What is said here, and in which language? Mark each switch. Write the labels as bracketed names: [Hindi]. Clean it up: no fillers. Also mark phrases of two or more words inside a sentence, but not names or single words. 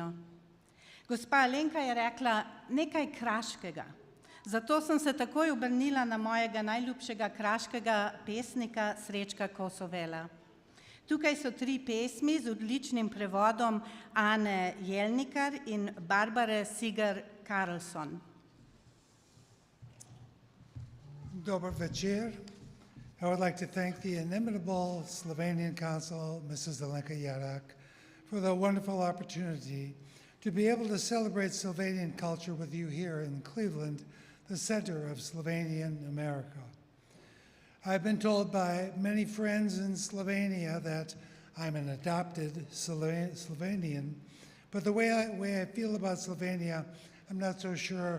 [Slovenian] Gospa Alenka je rekla nekaj kraškega, zato sem se takoj obrnila na mojega najljubšega kraškega pesnika Srečka Kosovela. Tukaj so 3 pesmi z odličnim prevodom Ane Jelnikar in Barbare Sigar Karlsson. Dober večer. [English] I would like to thank the inimitable Slovenian consul, Mrs. Alenka Jerak, for the wonderful opportunity to be able to celebrate Slovenian culture with you here in Cleveland, the center of Slovenian America. I've been told by many friends in Slovenia that I'm an adopted Slovenian, but the way I feel about Slovenia, I'm not so sure.